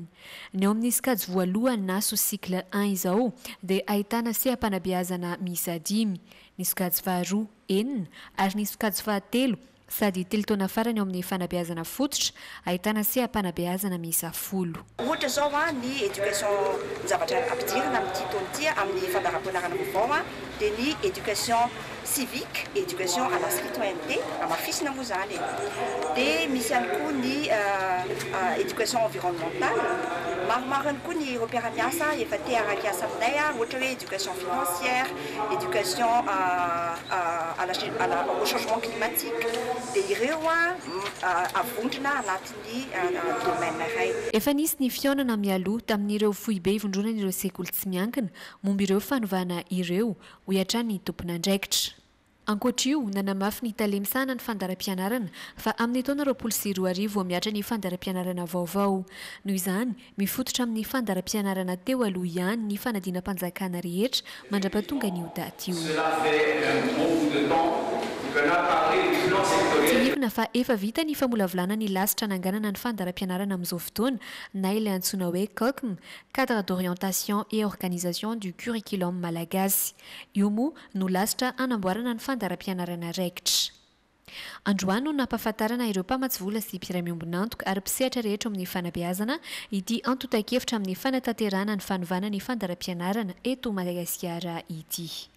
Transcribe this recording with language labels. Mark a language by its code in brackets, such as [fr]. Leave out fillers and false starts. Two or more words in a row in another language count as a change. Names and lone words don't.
[mg] Ny ao amin'ny sikajy voalohany na [fr] sous cycle [mg] 1 izao dia ahitana seha-panabeazana miisa 5, ny sikajy faharoa 9 ary ny sikajy fahatelo sady telo taona farany eo amin'ny fanabeazana fototra ahitana seha-panabeazana miisa 10. Ohatra zao ny éducation zavatra ampidirana amin'ity taona ity amin'ny fandaharam-pianarana vaovao dia ny [fr] éducation civique, éducation à la citoyenneté, [mg] amafisina moa zany. Dia misy ihany koa ny [fr] éducation environnementale. [mg] Maromaro ihany koa ny repéra-miasa efa te araka-asa aminay ohatra hoe [fr] éducation financière, éducation au changement climatique. [mg] Dia ireo avondrina anatin'ny domaine iray. Efa nisy ny fihaonana mialoha tamin'ireo foibe ivondronan'ireo sekoly tsy miankina momba ireo fanovana ireo ho iatran'ny tompon'andraikitra. Ankoatra io, nanamafy ny talemsana ny fandaram-pianarana fa amin'ny taona 2024 vao miatra ny fandaram-pianarana vaovao. Noho izany, mifototra amin'ny fandaram-pianarana teo aloha ihany ny fanadinam-panjakana rehetra mandra-pahatonga ny daty io. Tsinivina fa efa vita ny famolavolana ny lasitra nanganana ny fandaram-pianarana amin'izao fotoana na ilay antsoina hoe COCM, [fr] cadre d'orientation et organisation du curriculum malagasy. [mg] Io moa no lasitra anamboarana ny fandaram-pianarana raikitra. Androany no nampahafantarana ireo mpamatsivola sy mpiara-miombonantoka ary mpisehatra rehetra amin'ny fanabeazana ity antotan-kevitra amin'ny fanatanterahana ny fanovana ny fandaram-pianarana eto Madagasikara ity.